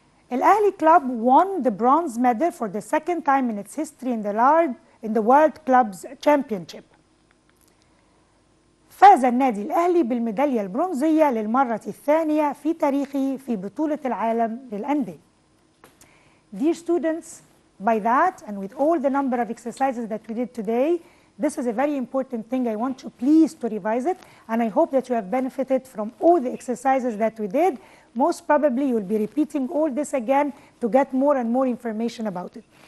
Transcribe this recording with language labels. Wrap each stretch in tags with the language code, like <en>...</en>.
<en>Al-Ahli Club won the bronze medal for the 2nd time in its history in the World Clubs Championship.</en> <ar>فاز النادي الأهلي بالميدالية البرونزية للمرة الثانية في تاريخه في بطولة العالم للأندية.</ar> <en>Dear students, by that and with all the number of exercises that we did today, this is a very important thing. I want you please to revise it, and I hope that you have benefited from all the exercises that we did. Most probably you will be repeating all this again to get more and more information about it.</en>